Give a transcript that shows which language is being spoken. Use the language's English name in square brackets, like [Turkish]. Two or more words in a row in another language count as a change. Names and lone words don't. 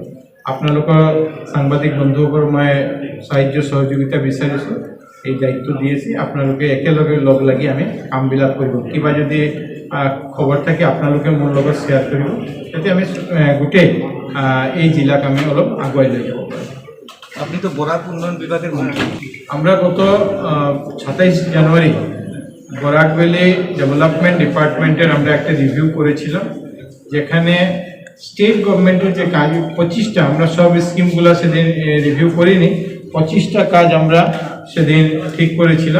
[Assamese] আপোনালোকৰ সাংবাদিক বন্ধুসকলৰ মই সাহায্য সহযোগিতা বিচাৰিছোঁ, এই দায়িত্ব দিয়েছি। আপোনালোকে একেলগে লগ লাগি আমি কামবিলাক কৰিব। কিবা যদি খবৰ থাকে আপোনালোকে মোৰ লগত শ্বেয়াৰ কৰিব, যাতে আমি গোটেই এই জিলাক আমি অলপ আগুৱাই লৈ যাব পাৰোঁ। [Bangla] আপনি তো বরাক উন্নয়ন বিভাগের মন্ত্রী। আমরা গত 27 জানুয়ারি বরাক ভ্যালি ডেভেলপমেন্ট ডিপার্টমেন্টের আমরা একটা রিভিউ করেছিলাম, যেখানে [English] State Government [Bangla] যে কাজ 25টা, আমরা সব স্কিমগুলো সেদিন রিভিউ করিনি, 25টা কাজ আমরা সেদিন ঠিক করেছিলাম।